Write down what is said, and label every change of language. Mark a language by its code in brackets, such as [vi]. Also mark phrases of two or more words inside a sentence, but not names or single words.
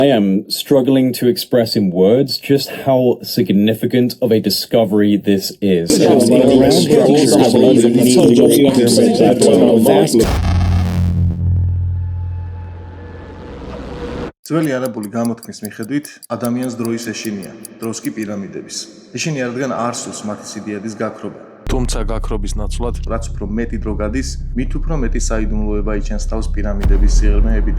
[en] I am struggling to express in words just how significant of a discovery this is. [ka] ძველი არაბული გამოთქმის მიხედვით ადამიანს დროის ეშინია, დროს კი პირამიდების. ეშინია, რადგან არ სურს მათი სიდიადის გაქრობა. თუმცა გაქრობის ნაცვლად, რაც უფრო მეტი დრო გადის, მით უფრო მეტი საიდუმლოება იჩენს თავს პირამიდების სიღრმეებიდან.